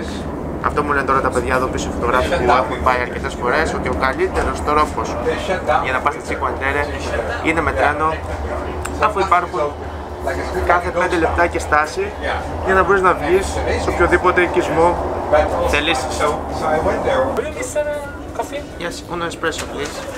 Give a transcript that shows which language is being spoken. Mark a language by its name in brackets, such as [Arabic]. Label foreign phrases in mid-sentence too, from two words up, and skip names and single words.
[Greek] Αυτό μου λένε τώρα τα παιδιά εδώ πίσω, φωτογράφοι που έχουν πάει αρκετές φορές, ότι ο καλύτερος τρόπος για να πας στα Cinque Terre είναι με τρένο, αφού υπάρχουν κάθε 5 λεπτά και στάση για να μπορείς να βγεις σε οποιοδήποτε οικισμό θελήσεις. [English] Yes, [Italian] uno espresso [English] please.